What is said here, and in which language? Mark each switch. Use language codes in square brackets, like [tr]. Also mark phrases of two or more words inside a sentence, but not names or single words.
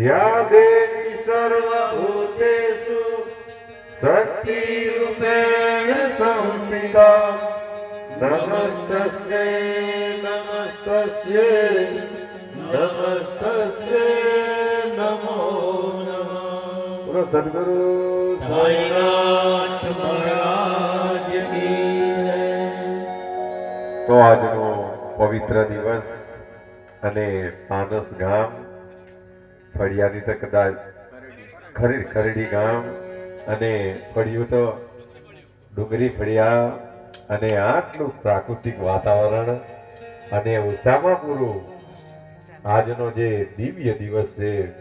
[sa] या देवी सर्वभूतेषु शक्तिरूपेण संस्थिता नमस्तस्यै नमस्तस्यै नमस्तस्यै नमो नमः। [hi] बोलो सद्गुरु साईनाथ महाराज की जय। [gu] તો આજનો પવિત્ર દિવસ અને પાનસ ગામ ફળિયાની તો કદાચ ખરડી ગામ અને ફળિયું તો ડુંગરી ફળિયા અને આટલું પ્રાકૃતિક વાતાવરણ અને ઉત્સાહમાં પૂરું આજનો જે દિવ્ય દિવસ છે